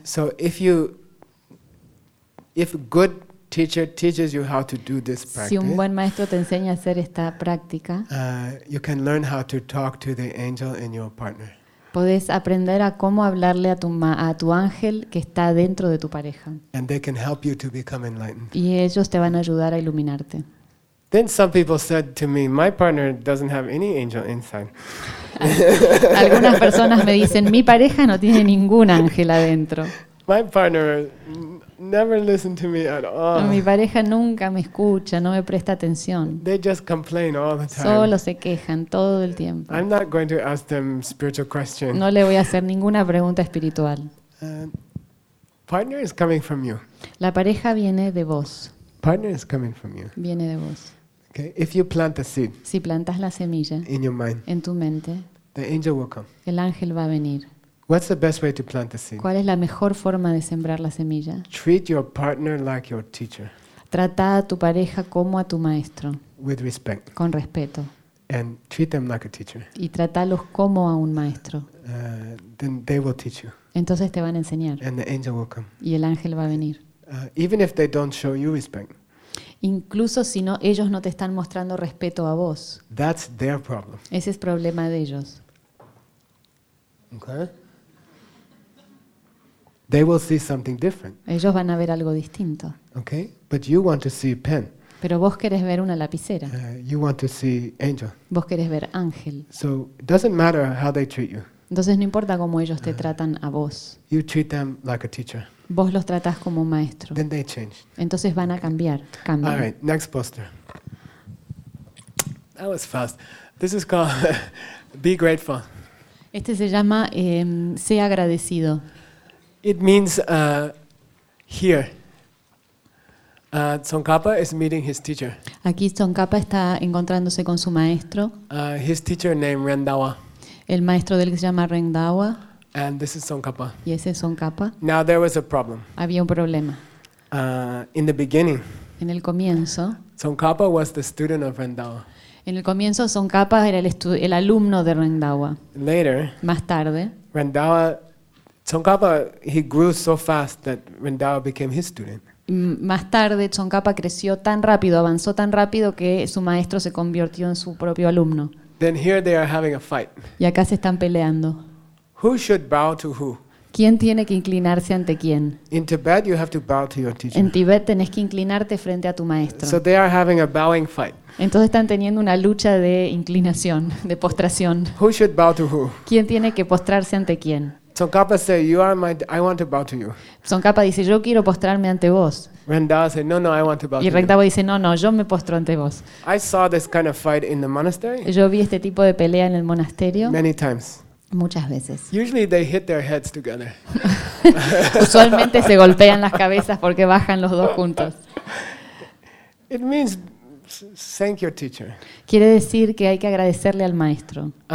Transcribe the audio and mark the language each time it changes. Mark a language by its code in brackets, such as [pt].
[en] So if you if good teacher teaches you how to do this practice. [es] Si un buen maestro te enseña a hacer esta práctica. [en] You can learn how to talk to the angel in your partner. [es] Puedes aprender a cómo hablarle a tu ángel que está dentro de tu pareja. [en] And they can help you to become enlightened. [es] Y ellos te van a ayudar a iluminarte. [en] Then some people said to me, my partner doesn't have any angel inside. [es] Algunas personas me dicen, mi pareja no tiene ningún ángel adentro. [en] My partner never listened to me at all. [es] Mi pareja nunca me escucha, no me presta atención. [en] They just complain all the time. [es] Solo se quejan todo el tiempo. [en] I'm not going to ask them spiritual questions. [es] No le voy a hacer ninguna pregunta espiritual. [en] Partner is coming from you. [es] La pareja viene de vos. [en] Partner is coming from you. [es] Viene de vos. [en] Okay. If you plant a seed. [es] Si plantas la semilla. [en] In your mind. [es] En tu mente. [en] The angel will come. [es] El ángel va a venir. [en] What's the best way to plant the seed? [es] ¿Cuál es la mejor forma de sembrar la semilla? [en] Treat your partner like your teacher. [es] Trata a tu pareja como a tu maestro. [en] With respect. [es] Con respeto. [en] And treat them like a teacher. [es] Y trátalos como a un maestro. [en] Then they will teach you. [es] Entonces te van a enseñar. [en] And the angel will come. [es] Y el ángel va a venir. [en] Even if they don't show you respect. [es] Incluso si no, ellos no te están mostrando respeto a vos. [en] That's their problem. [es] Ese es problema de ellos. [en] Okay. They will see something different. [es] Ellos van a ver algo distinto. [en] Okay, but you want to see a pen. [es] Pero vos querés ver una lapicera. [en] You want to see angel. [es] Vos querés ver ángel. [en] So it doesn't matter how they treat you. [es] Entonces no importa cómo ellos te tratan a vos. [en] You treat them like a teacher. [es] Vos los tratás como un maestro. [en] Then they change. [es] Entonces van a cambiar. Cambian. [en] All right, next poster. That was fast. This is called Be Grateful. [es] Este se llama Sé agradecido. [en] It means here. Tsongkhapa is meeting his teacher. [es] Aquí Tsongkhapa está encontrándose con su maestro. [en] His teacher named Rendawa. [es] El maestro de él se llama Rendawa. [en] And this is Tsongkhapa. [es] Y ese es Tsongkhapa. [en] Now there was a problem. [es] Había un problema. [en] In the beginning. [es] En el comienzo. [en] Tsongkhapa was the student of Rendawa. [es] En el comienzo Tsongkhapa era el alumno de Rendawa. [en] Later. [es] Más tarde. [en] Rendawa. Tsongkhapa, he grew so fast that Rendawa became his student. [es] Más tarde, Tsongkhapa creció tan rápido, avanzó tan rápido que su maestro se convirtió en su propio alumno. [en] Then here they are having a fight. [es] Y acá se están peleando. [en] Who should bow to who? [es] ¿Quién tiene que inclinarse ante quién? [en] In Tibet, you have to bow to your teacher. [es] En Tibet tenés que inclinarte frente a tu maestro. [en] So they are having a bowing fight. [es] Entonces están teniendo una lucha de inclinación, de postración. [en] Who should bow to who? [es] ¿Quién tiene que postrarse ante quién? [en] Tsongkhapa say, "You are my. I want to bow to you." [es] Tsongkhapa dice, "Yo quiero postrarme ante vos." [en] Rendawa say, "No, no, I want to bow to you." [es] Y Rendawa dice, "No, no, yo me postro ante vos." [en] I saw this kind of fight in the monastery. [es] Yo vi este tipo de pelea en el monasterio. [en] Many times. [es] Muchas veces. [en] Usually they hit their heads together. [es] Usualmente se golpean las cabezas porque bajan los dos juntos. [en] It means thank your teacher. [es] Quiere decir que hay que agradecerle al maestro.